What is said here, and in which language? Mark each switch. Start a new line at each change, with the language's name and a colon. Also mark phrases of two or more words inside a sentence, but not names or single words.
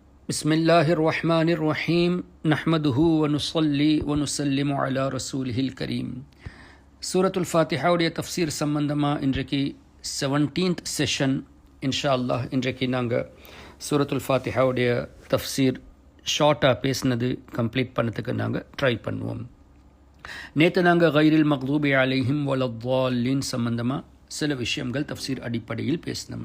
Arabic: بسم الله الرحمن الرحيم نحمده ونصلي ونسلم على رسوله الكريم
Tamil: சூரத்துல் ஃபாத்திஹாவுடைய தஃப்சீர் சம்பந்தமாக இன்றைக்கு 17th செஷன்
Arabic: إن شاء الله.
Tamil: இன்றைக்கு நாங்கள் சூரத்துல் ஃபாத்திஹாவுடைய தஃப்சீர் ஷார்ட்டாக பேசினது கம்ப்ளீட் பண்ணதுக்கு நாங்கள் ட்ரை பண்ணுவோம். நேற்று நாங்கள்
Arabic: غير المغضوب عليهم ولا الضالين
Tamil: சம்பந்தமாக சில விஷயங்கள் தஃப்சீர் அடிப்படையில் பேசினோம்.